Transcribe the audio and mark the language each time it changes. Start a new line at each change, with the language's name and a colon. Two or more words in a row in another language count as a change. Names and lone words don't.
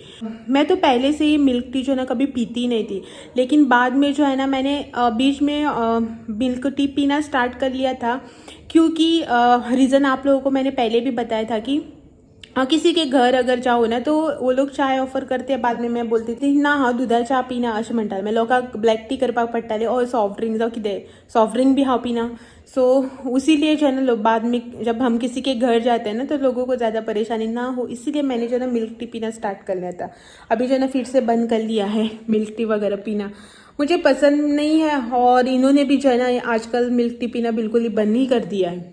Hindi: मैं तो पहले से ही
English: milk tea
Hindi: जो है ना कभी पीती नहीं थी, लेकिन बाद में जो है ना मैंने बीच में मिल्क टी पीना स्टार्ट कर लिया था, क्योंकि रीज़न आप लोगों को मैंने पहले भी बताया था कि किसी के घर अगर जाओ ना तो वो लोग चाय ऑफर करते हैं।
Konkani: बाद में मैं बोलती थी ना हा दुधा चा पिना अशें म्हणटाले, मागीर लोकांक
English: black tea
Konkani: करपाक पडटाले, और
English: soft drink
Konkani: जावं कितें
English: soft drink
Konkani: भी हांव पिना।
Hindi: सो उसीलिए जो है ना लोग बाद में जब हम किसी के घर जाते हैं ना तो लोगों को ज़्यादा परेशानी ना हो, इसीलिए मैंने जो है ना
English: milk tea
Hindi: पीना स्टार्ट कर लिया था। अभी जो है ना फिर से बंद कर लिया है
English: milk tea
Hindi: वगैरह पीना, मुझे पसंद नहीं है। और इन्होंने भी जो है ना आजकल
English: milk tea
Hindi: पीना बिल्कुल ही बंद ही कर दिया है।